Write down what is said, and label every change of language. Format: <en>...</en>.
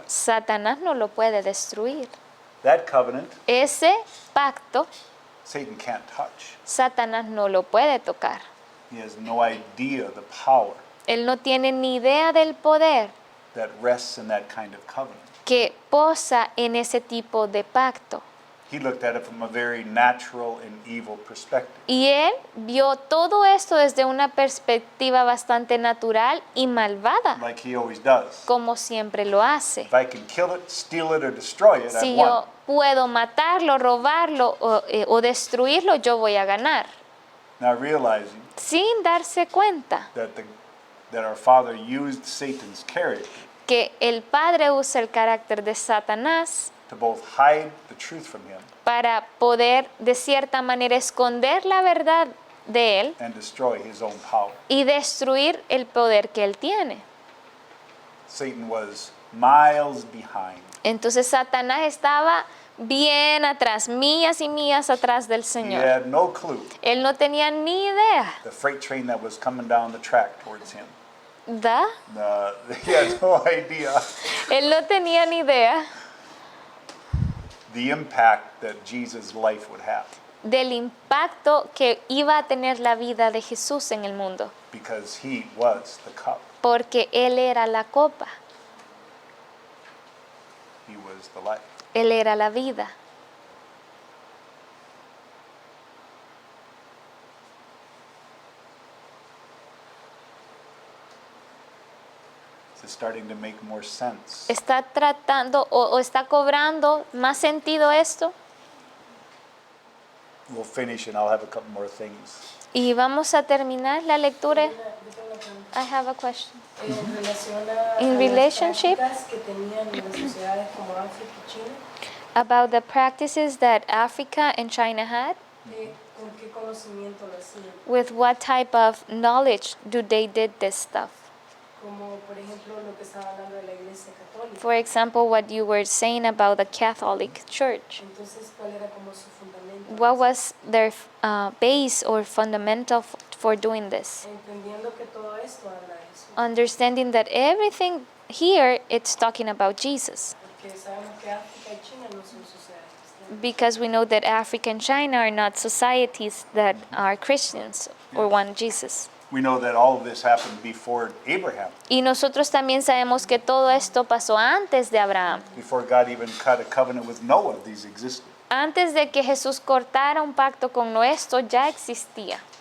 <es>Satanás no lo puede destruir.</es> <en>That covenant,</en> <es>Ese pacto</es> <en>Satan can't touch.</en> <es>Satanás no lo puede tocar.</es> <en>He has no idea the power</en> <es>Él no tiene ni idea del poder</es> <en>that rests in that kind of covenant.</en> <es>que posa en ese tipo de pacto.</es> <en>He looked at it from a very natural and evil perspective.</en> <es>Y él vio todo esto desde una perspectiva bastante natural y malvada,</es> <en>Like he always does.</en> <es>como siempre lo hace.</es> <en>If I can kill it, steal it, or destroy it,</en> <es>Si</es> <en>I've won.</en> <es>yo puedo matarlo, robarlo o destruirlo, yo voy a ganar.</es> <en>Now realizing</en> <es>Sin darse cuenta</es> <en>that our Father used Satan's character</en> <es>que el Padre usa el carácter de Satanás</es> <en>to both hide the truth from him</en> <es>para poder de cierta manera esconder la verdad de él</es> <en>and destroy his own power.</en> <es>y destruir el poder que él tiene.</es> <en>Satan was miles behind.</en> <es>Entonces Satanás estaba bien atrás, millas y millas atrás del</es> <en>He</en> <es>Señor.</es> <en>had no clue</en> <es>Él no tenía ni idea.</es> <en>the freight train that was coming down the track towards him.</en> <es>¿Da?</es> <en>He had no idea</en> <es>Él no tenía ni idea</es> <en>the impact that Jesus' life would have</en> <es>del impacto que iba a tener la vida de Jesús en el mundo,</es> <en>because he was the cup.</en> <es>porque Él era la copa,</es> <en>He was the life.</en> <es>Él era la vida.</es> <en>It's starting to make more sense.</en> <es>¿Está tratando o está cobrando más sentido esto?</es> <en>We'll finish and I'll have a couple more things.</en> <es>Y vamos a terminar la lectura. Yo tengo una pregunta.</es> <en>I have a question.</en> <es>En relación a</es> <en>In</en> <es>las</es> <en>relationship-</en> <es>prácticas que tenían en las sociedades como África y China,</es> <en>About the practices that Africa and China had.</en> <es>¿con qué conocimiento lo hacían?</es> <en>With what type of knowledge do they did this stuff?</en> <es>Como por ejemplo lo que estaba hablando de la Iglesia Católica.</es> <en>For example, what you were saying about the Catholic Church.</en> <es>Entonces, ¿cuál era como su fundamento?</es> <en>What was their base or fundamental for doing this?</en> <es>Entendiendo que todo esto habla de eso.</es> <en>Understanding that everything here, it's talking about Jesus.</en> <es>Porque sabemos que África y China no son sociedades cristianas.</es> <en>Because we know that Africa and China are not societies that are Christians or want Jesus. We know that all of this happened before Abraham,</en> <es>Y nosotros también sabemos que todo esto pasó antes de Abraham.</es> <en>before God even cut a covenant with Noah. These existed.</en> <es>Antes de que Jesús cortara un pacto con Noé, esto ya existía.</es>